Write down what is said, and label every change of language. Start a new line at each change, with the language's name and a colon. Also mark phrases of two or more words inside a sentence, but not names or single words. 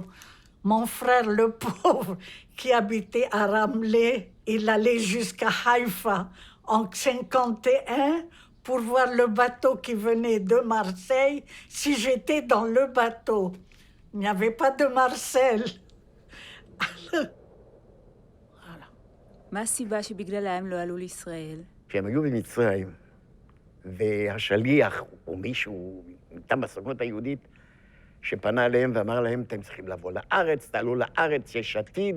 French: Mon frère, le pauvre, qui habitait à Ramleh, il allait jusqu'à Haïfa en 51 pour voir le bateau qui venait de Marseille, si j'étais dans le bateau. Il n'y avait pas de Marcel.
Hebrew: מה הסיבה שבגללה הם לא עלו לישראל? כשהם היו במצרים, והשליח, או מישהו מטעם הסוכנות היהודית, שפנה אליהם ואמר להם, אתם צריכים לבוא לארץ, תעלו לארץ, יש עתיד.